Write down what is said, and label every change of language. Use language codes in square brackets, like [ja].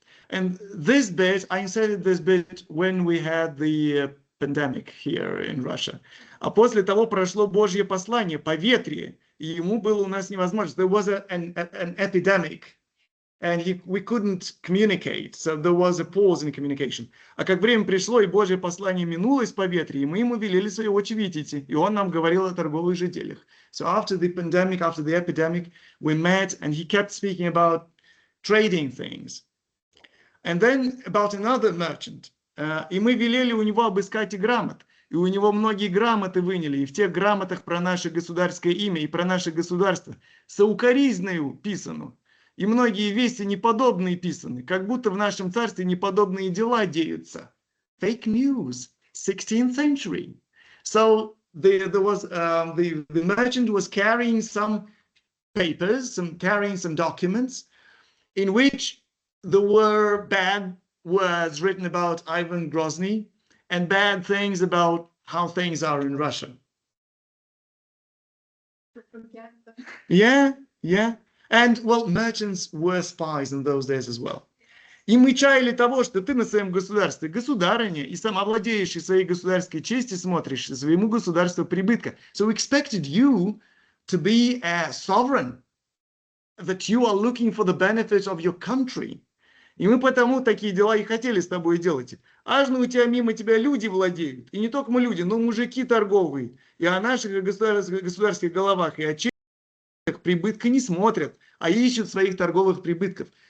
[en] And this bit, I inserted this bit when we had the pandemic here in Russia. [ru] А после того прошло Божье послание, поветрие, и ему было у нас невозможно. [en] There was an epidemic, and we couldn't communicate, so there was a pause in communication. [ru] А как время пришло, и Божье послание минулось по ветре, и мы ему велели свои очи видите, и он нам говорил о торговых же делах. [en] So after the pandemic, after the epidemic, we met, and he kept speaking about trading things. And then about another merchant. [ru] И мы велели у него обыскать и грамот. И у него многие грамоты выняли. И в тех грамотах про наше государское имя и про наше государство соукоризною писано. И многие вести неподобные писаны. Как будто в нашем царстве неподобные дела деются. [en] Fake news. 16th century. So the merchant was carrying some papers, carrying some documents in which there were bad words written about Ivan Grozny and bad things about how things are in Russia. Yeah. And, well, merchants were spies in those days as well. [ru] И мы чаяли того, что ты на своем государстве государыня и сам овладеющий своей государской чести смотришь своему государству прибытка. [en] So we expected you to be a sovereign, that you are looking for the benefits of your country. [ru] И мы потому такие дела и хотели с тобой делать. Аж у тебя мимо тебя люди владеют. И не только мы люди, но мужики торговые. И о наших государственных головах, и о честях прибытка не смотрят, а ищут своих торговых прибытков.